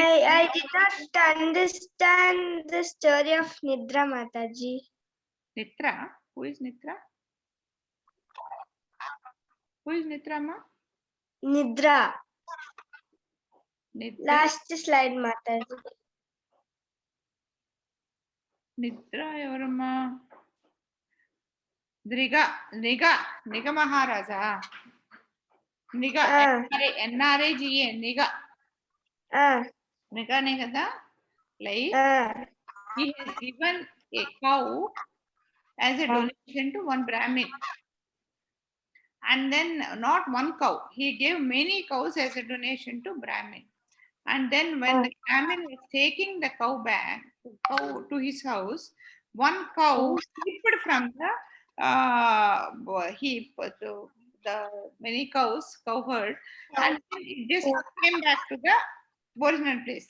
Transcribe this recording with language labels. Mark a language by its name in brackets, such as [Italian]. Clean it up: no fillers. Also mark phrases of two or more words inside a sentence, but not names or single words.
[English] I did not understand the story of Nidra, Mataji. Nitra? Who is Nitra? Who is Nitra, ma? Nidra. Nitra. Last slide, Mataji. [Telugu] Nitra evarama? [English] Niga Maharaja. Niga, NRAGA, Niga. Niga, like he has given a cow as a donation to one Brahmin. And then not one cow. He gave many cows as a donation to Brahmin. And then when the Brahmin was taking the cow back, cow to his house, one cow slipped from the heap, the many cows, cow herd, and it just came back to the original place.